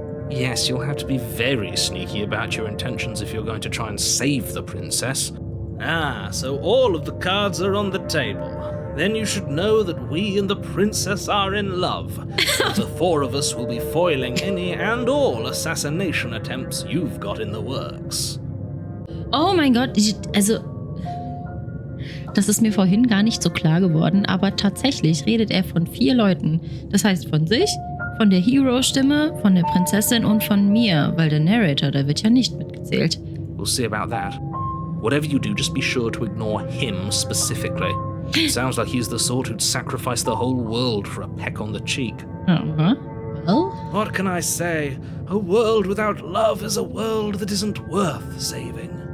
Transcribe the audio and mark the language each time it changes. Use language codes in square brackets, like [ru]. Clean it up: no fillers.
[en] Yes, you'll have to be very sneaky about your intentions if you're going to try and save the princess. Ah, so all of the cards are on the table. Then you should know that we and the princess are in love. The four of us will be foiling any and all assassination attempts you've got in the works. [de] Oh mein Gott, also, das ist mir vorhin gar nicht so klar geworden, aber tatsächlich redet er von 4 Leuten. Das heißt von sich, von der Hero-Stimme, von der Prinzessin und von mir, weil der Narrator, der wird ja nicht mitgezählt. [en] We'll see about that. Whatever you do, just be sure to ignore him specifically. Sounds like he's the sort who'd sacrifice the whole world for a peck on the cheek. Uh-huh. Well? What can I say? A world without love is a world that isn't worth saving.